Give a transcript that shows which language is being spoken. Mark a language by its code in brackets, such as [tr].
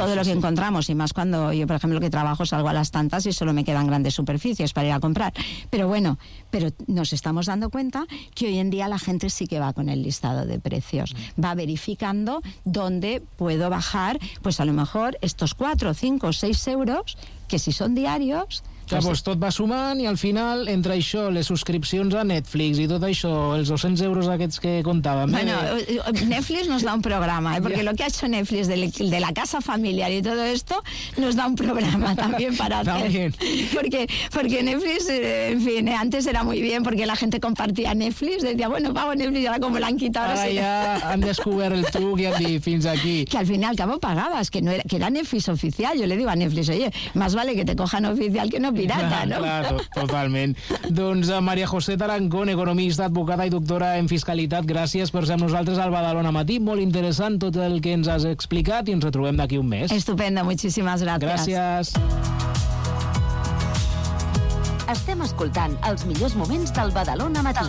[es] Todo lo que encontramos, y más cuando yo, por ejemplo, que trabajo, salgo a las tantas y solo me quedan grandes superficies para ir a comprar. Pero bueno, pero nos estamos dando cuenta que hoy en día la gente sí que va con el listado de precios, va verificando dónde puedo bajar, pues a lo mejor estos 4, 5, 6 euros, que si son diarios... [ca] Que pues tot va sumant i al final, entre això, les subscripcions a Netflix i tot això, els 200 euros aquests que contàvem... [es] Bueno, Netflix nos da un programa, ¿eh? Porque lo que ha hecho Netflix de la casa familiar y todo esto nos da un programa también para hacer. También. Porque Netflix, en fin, antes era muy bien porque la gente compartía Netflix, decía, bueno, pago Netflix, ahora como la han quitado... [ca] Ara ya han descobert el truc i han dit, fins aquí. [es] Que al final, ¿cómo pagabas? Que no era, que era Netflix oficial. Yo le digo a Netflix, oye, más vale que te cojan oficial que no pirata, ¿no? [ca] Totalment. Doncs María José Tarancón, economista, advocada i doctora en fiscalitat, gràcies per ser amb nosaltres al Badalona Matí. Molt interessant tot el que ens has explicat i ens retrobem d'aquí un mes. Estupenda, moltíssimes gràcies. Gràcies. Estem escoltant els millors moments del Badalona Matí.